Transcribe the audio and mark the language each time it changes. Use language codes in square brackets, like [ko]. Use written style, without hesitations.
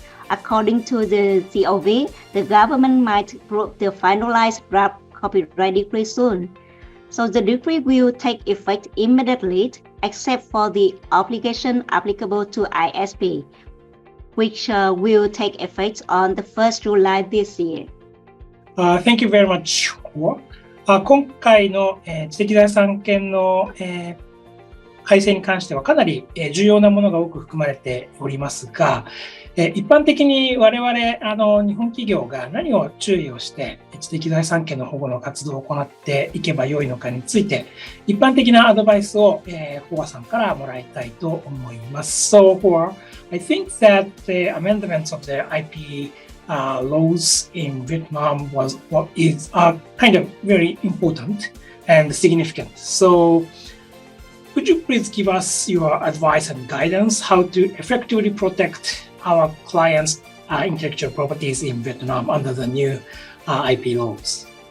[en] According to the COV, the government might approve the finalized draft copyright decree soon. So the decree will take effect immediately, except for the obligation applicable to ISP, which will take effect on the 1st July this year. Thank you very much. [ja] 今回の、知的財産権の、改正に関してはかなり、重要なものが多く含まれておりますが、一般的に我々日本企業が何を注意をして知的財産権の保護の活動を行っていけばよいのかについて一般的なアドバイスをHoaさんからもらいたいと思います。 [en] So Hoa, I think that the amendments of the IP laws in Vietnam is kind of very important and significant. So could you please give us your advice and guidance how to effectively protect our clients' intellectual properties in Vietnam under the new IP laws?